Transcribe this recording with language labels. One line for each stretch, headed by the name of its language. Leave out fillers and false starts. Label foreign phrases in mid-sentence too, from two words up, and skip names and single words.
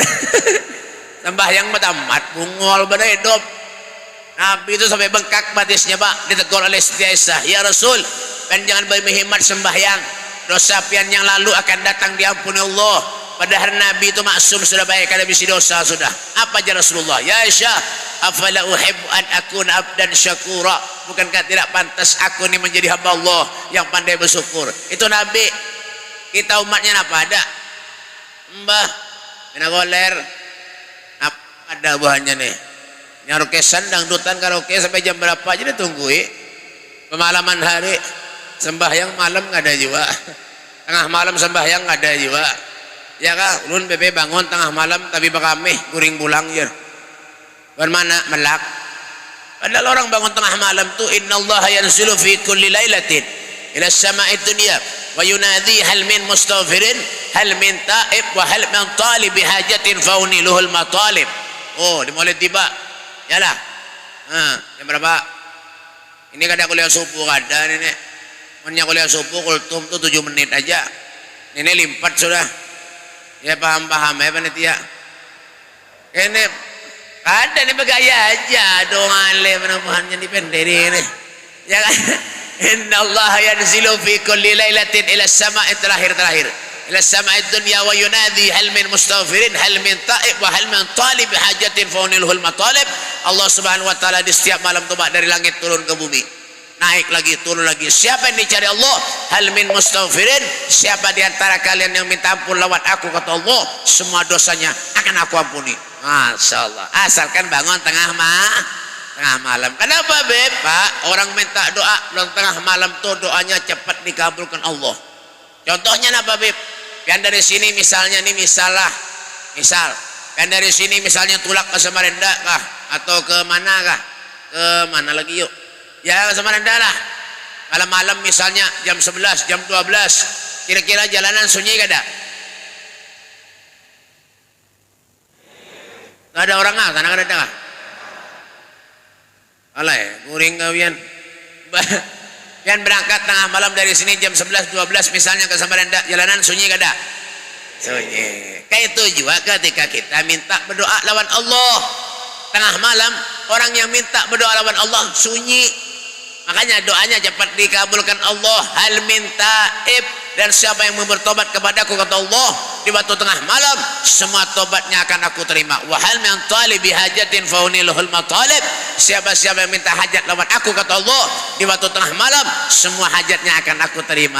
Banjar: Sembahyang tamat bungol pada hidup. Nabi itu sampai bengkak batisnya Pak, ditegur oleh Siti Aisyah, ya Rasul, kan jangan berhemat sembahyang, dosa pian yang lalu akan datang diampuni Allah. Padahal Nabi itu maksum sudah baik, kada bisi dosa sudah. Apa aja Rasulullah? Ya Aisyah,
Arabic: أفلا أحب أن أكون عبدا شكورا.
Indonesian: Bukankah tidak pantas aku ini menjadi hamba Allah yang pandai bersyukur?
Banjar: Itu Nabi. Kita umatnya apa ada? Mbah, mina goler. Apa ada buahnya nih? Nyarokesan dangdutan karaoke sampai jam berapa aja ditungguin. Pemalaman hari sembahyang malam nggak ada juga. Tengah malam sembahyang nggak ada juga. Ya kah? Ulun bebe bangun tengah malam tapi bakameh guring pulang je. Bermana melak. Padahal orang bangun tengah malam tuh
Arabic: إن الله ينزل في كل ليلة إلى سماء الدنيا وينادي هل من مستغفر هل من تائب وهل من طالب حاجة فأنيله المطالب.
Banjar: Oh, dimulai tiba. Yalah. Jam berapa? Ini kada kuliah subuh kada nenek. Punya kuliah subuh kultum tuh 7 menit aja. Ini limpat sudah. Ya paham-paham ya panitia. Ini ada nih bergaya aja dong ale menabuhannya dipenderi ini. Ya kan?
Arabic: إن الله ينزل في كل ليلة إلى السماء terakhir. إلى السماء دنيا وينادي هل من مستغفر هل من تائب وهل من طالب حاجة فأنيله المطالب. Allah Subhanahu wa taala
Banjar: di setiap malam tuh dari langit turun ke bumi. Naik lagi turun lagi. Siapa yang dicari Allah?
Arabic: هل من مستغفر.
Banjar: Siapa di antara kalian yang minta ampun lewat aku kata Allah, semua dosanya akan aku ampuni. Masyaallah. Asalkan bangun tengah malam. Kenapa Beb? Pak, orang minta doa tengah malam tuh doanya cepat dikabulkan Allah. Contohnya apa Beb? Yang dari sini misalnya nih misal. Yang dari sini misalnya tulak ke Samarinda kah? Atau ke mana kah? Ke mana lagi yuk? Ya ke Samarinda lah. Malam-malam misalnya jam 11, jam 12. Kira-kira jalanan sunyi kada? Gak ada orang ah, tanah kada ada kah? Alah ya, guring kawian. Yang berangkat tengah malam dari sini jam 11, 12 misalnya ke Samarinda, jalanan sunyi kada? Sunyi. Kayak itu juga ketika kita minta berdoa lawan Allah tengah malam, orang yang minta berdoa lawan Allah sunyi, makanya doanya cepat dikabulkan Allah. Hal minta dan siapa yang bertobat kepadaku kata Allah di waktu tengah malam, semua tobatnya akan aku terima.
Arabic: وهل من طالب حاجة فأنيله المطالب.
Banjar: Siapa-siapa yang minta hajat lawan aku kata Allah di waktu tengah malam, semua hajatnya akan aku terima.